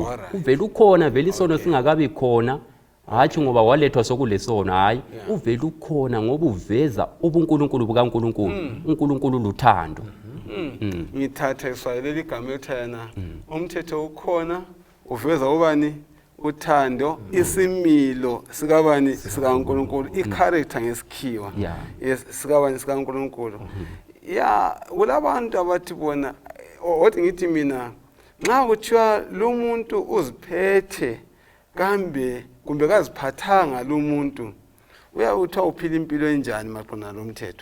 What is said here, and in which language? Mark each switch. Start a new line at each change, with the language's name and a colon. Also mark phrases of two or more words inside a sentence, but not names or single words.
North Ndebele: Uvele ukhona vele isono singakabi khona, hathi ngoba walethwa sokulesono, hayi uvele ukhona ngoba uveza ubuNkulunkulu bukaNkulunkulu. uNkulunkulu luthando. Ngithatha iswahili igama ethana umthetho ukhona uveza ubani uthando, isimilo sikabani sikaNkulunkulu, i-character ngesikhiwa sikabani sikaNkulunkulu. Kulabantu abathi bona othi ngithi mina nxa kuthiwa lo muntu uziphethe kambe kumbe kaziphathanga lo muntu uyawuthi uphila impilo enjani maqondana nomthetho?